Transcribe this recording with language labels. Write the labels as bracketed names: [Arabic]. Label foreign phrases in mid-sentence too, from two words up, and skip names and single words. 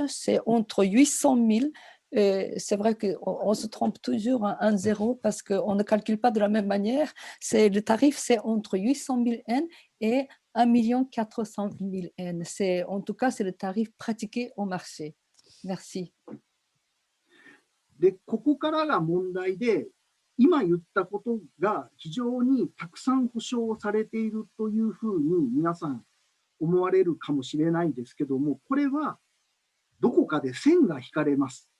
[French] C'est entre 800 000. C'est vrai qu'on se trompe toujours un zéro parce qu'on ne calcule pas de la même manière. Le tarif, c'est entre 800 000 N et 1 400 000 N. En tout cas, c'est le tarif pratiqué au marché. Merci. [Japanese] で、ここからが問題で、今言ったことが非常にたくさん保証されているというふうに皆さん思われるかもしれないですけども、これはどこかで線が引かれます。